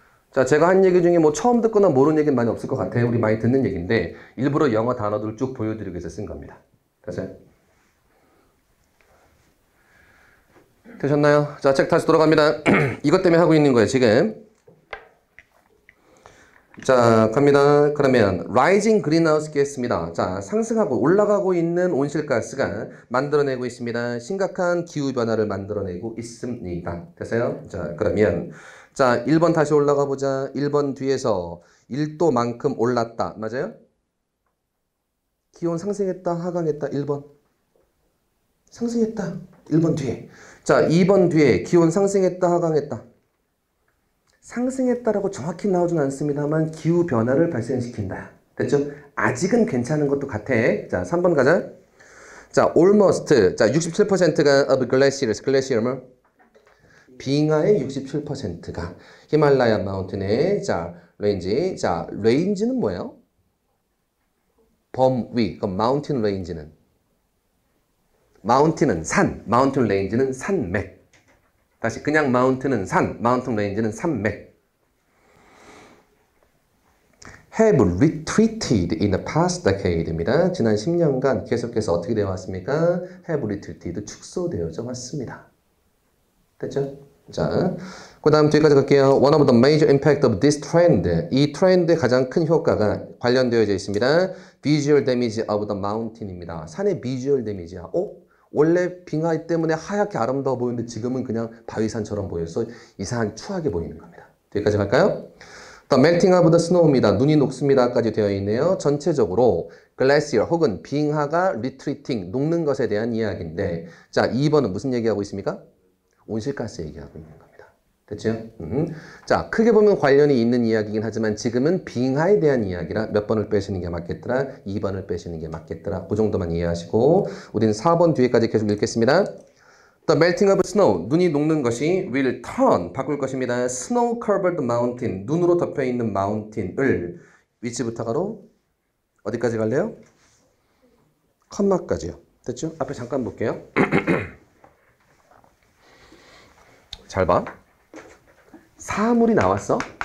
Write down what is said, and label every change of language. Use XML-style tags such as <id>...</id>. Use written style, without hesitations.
<ko>자, 제가 한 얘기 중에 뭐 처음 듣거나 모르는 얘기는 많이 없을 것 같아요. 우리 많이 듣는 얘기인데 일부러 영어 단어들을 쭉 보여드리기 위해서 쓴 겁니다. 됐어요? 되셨나요? 자, 책 다시 돌아갑니다. 이것 때문에 하고 있는 거예요, 지금. 자, 갑니다. 그러면</ko> <en>rising greenhouse gas입니다.</en> <ko>자, 상승하고 올라가고 있는 온실가스가 만들어내고 있습니다. 심각한 기후변화를 만들어내고 있습니다. 됐어요? 자, 그러면 자, 1번 다시 올라가 보자. 1번 뒤에서 1도만큼 올랐다. 맞아요? 기온 상승했다, 하강했다. 1번. 상승했다. 1번 뒤에. 자, 2번 뒤에 기온 상승했다, 하강했다. 상승했다라고 정확히 나오진 않습니다만 기후 변화를 발생시킨다. 됐죠? 아직은 괜찮은 것도 같아. 자, 3번 가자. 자, almost. 자, 67%가</ko> <en>of glaciers.</en> <ko>glacier 뭐? 빙하의 67%가 히말라야 마운틴의 자, 레인지. 자, 레인지는 뭐예요? 범위. 그럼 마운틴 레인지는 마운틴은 산, 마운틴 레인지는 산맥. 다시 그냥 마운틴은 산, 마운틴 레인지는 산맥.</ko> <en>have retreated in the past decade입니다.</en> <ko>지난 10년간 계속해서 어떻게 되어 왔습니까?</ko> <en>have retreated,</en> <ko>축소되어져 왔습니다. 됐죠? 자, 그 다음 뒤까지 갈게요.</ko> <en>One of the major impact of this trend.</en> <ko>이 트렌드의 가장 큰 효과가 관련되어져 있습니다.</ko> <en>visual damage of the mountain입니다.</en> <ko>산의</ko> <en>visual damage</en> <ko>야. 원래 빙하이 때문에 하얗게 아름다워 보이는데 지금은 그냥 바위산처럼 보여서 이상하게 추하게 보이는 겁니다. 여기까지 갈까요?</ko> <en>The melting of the snow입니다.</en> <ko>눈이 녹습니다까지 되어 있네요. 전체적으로 glacier 혹은 빙하가 retreating, 녹는 것에 대한 이야기인데 자, 2번은 무슨 얘기하고 있습니까? 온실가스 얘기하고 있는 겁니다. 됐죠? 자, 크게 보면 관련이 있는 이야기이긴 하지만 지금은 빙하에 대한 이야기라 몇 번을 빼시는 게 맞겠더라? 2번을 빼시는 게 맞겠더라? 그 정도만 이해하시고 우리는 4번 뒤에까지 계속 읽겠습니다.</ko> <en>The melting of snow,</en> <ko>눈이 녹는 것이</ko> <en>will turn,</en> <ko>바꿀 것입니다.</ko> <en>Snow covered mountain,</en> <ko>눈으로 덮여있는 mountain을 위치부터 가로 어디까지 갈래요? 컴마까지요. 됐죠? 앞에 잠깐 볼게요. 잘 봐. 사물이 나왔어.</ko>